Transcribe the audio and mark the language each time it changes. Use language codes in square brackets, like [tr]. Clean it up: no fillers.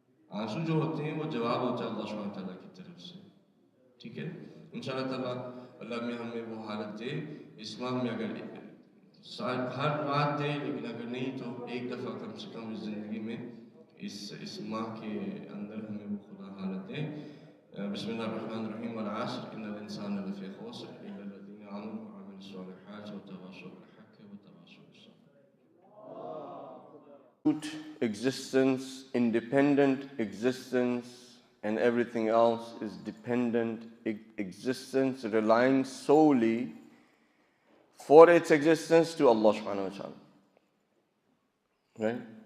[ur] آنسو جو ہوتے ہیں وہ جواب ہوتا ہے اللہ سبحانہ تعالیٰ کی طرف سے. ٹھیک ہے، انشاءاللہ تعالیٰ اللہ میں ہمیں وہ حالت دے اس ماہ میں. اگر ہر رات دے لیکن اگر نہیں تو ایک دفعہ کم سے کم اس زندگی میں اس ماہ کے اندر ہمیں وہ خدا حالت دے. [ar] بسم اللہ الرحمن الرحیم والعصر ان الانسان لفی خسر الا الذین آمنوا وعملوا الصالحات وتواصوا بالحق وتواصوا بالصبر. [en] Existence, independent existence, and everything else is dependent existence, relying solely for its existence to Allah subhanahu wa ta'ala. Right?